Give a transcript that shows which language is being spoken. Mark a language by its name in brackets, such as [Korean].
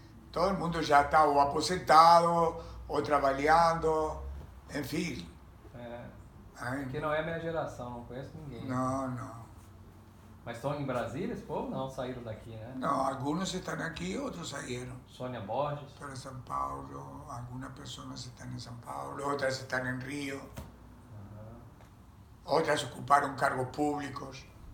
[Spanish] Todo el mundo ya está o aposentado, o trabajando, en fin. [Portuguese] Porque não é a minha geração, não conheço ninguém. [Spanish] No. [Portuguese] Mas estão em Brasília esse povo? Não, saíram daqui, né? [Spanish] No, algunos están aquí, otros salieron. [Portuguese] Sônia Borges. [Spanish] Para São Paulo, algunas personas están en São Paulo, otras están en Río, otras ocuparon cargos públicos.